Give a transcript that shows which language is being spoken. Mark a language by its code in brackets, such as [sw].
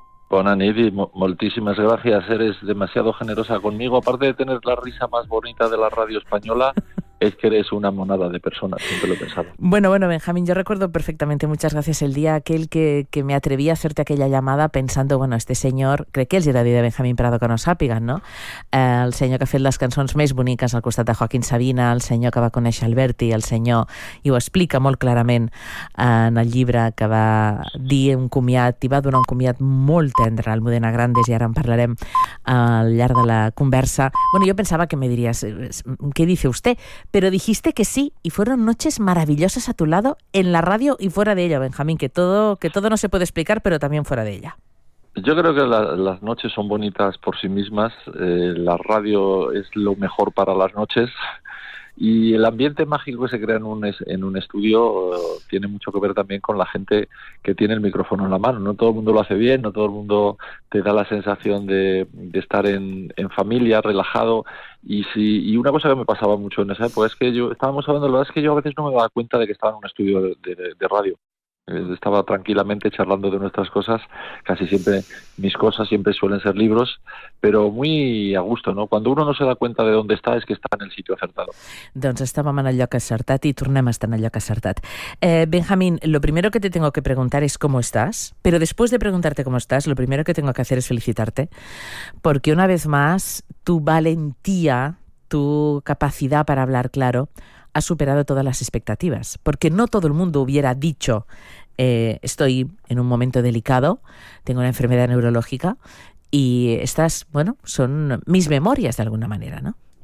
[ca] Bona nit i moltíssimes gràcies. [es] Eres demasiado generosa conmigo. Aparte de tener la risa más bonita de la ràdio espanyola, es que eres una monada de personas, siempre lo he pensado. Bueno, Benjamín, yo recuerdo perfectamente, muchas gracias, el día aquel que me atreví a hacerte aquella llamada pensando, bueno, este señor, [ca] crec que els he de dir de Benjamín Prado que no sàpiguen, no? El senyor que ha fet les cançons més boniques al costat de Joaquín Sabina, el senyor que va conèixer Alberti, el senyor, i ho explica molt clarament en el llibre que va dir un comiat, i va donar un comiat molt tendre al Modena Grandes, i ara en parlarem al llarg de la conversa. Bueno, jo pensava que me diries, què [es] dice usted? Pero dijiste que sí, y fueron noches maravillosas a tu lado, en la radio y fuera de ella, Benjamín, que todo no se puede explicar, pero también fuera de ella. Yo creo que las noches son bonitas por sí mismas, la radio es lo mejor para las noches, y el ambiente mágico que se crea en un estudio tiene mucho que ver también con la gente que tiene el micrófono en la mano. No todo el mundo lo hace bien, no todo el mundo te da la sensación de estar en familia, relajado. Y una cosa que me pasaba mucho en esa época es que yo a veces no me daba cuenta de que estaba en un estudio de radio. Estaba tranquilamente charlando de nuestras cosas, casi siempre mis cosas siempre suelen ser libros, pero muy a gusto, ¿no? Cuando uno no se da cuenta de dónde está es que está en el sitio acertado. [ca] Doncs estàvem en el lloc acertat i tornem a estar en el lloc acertat. [es] Benjamín, lo primero que te tengo que preguntar es cómo estás, pero después de preguntarte cómo estás, lo primero que tengo que hacer es felicitarte, porque una vez más tu valentía, tu capacidad para hablar claro, ha superado todas las expectativas, porque no todo el mundo hubiera dicho estoy en un momento delicado, tengo una enfermedad neurológica y estas, bueno, son mis memorias de alguna manera, ¿no?